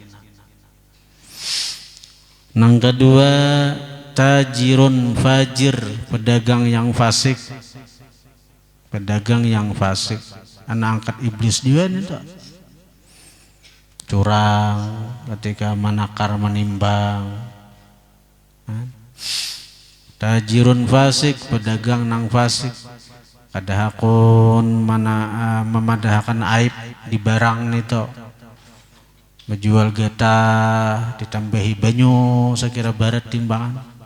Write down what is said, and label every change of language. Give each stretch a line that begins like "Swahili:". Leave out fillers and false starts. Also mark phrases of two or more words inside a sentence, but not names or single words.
Banjar: Nang kedua,
Arabic: tajirun fajir,
Banjar: pedagang yang fasik. Pedagang yang fasik, anak angkat iblis juga nih tuh.
Indonesian: Curang ketika menakar menimbang.
Arabic: Tajirun fasik,
Banjar: pedagang nang fasik. Kadahakun memadahkan aib di barang nito, menjual getah ditambahi banyu sekira barat timbangan,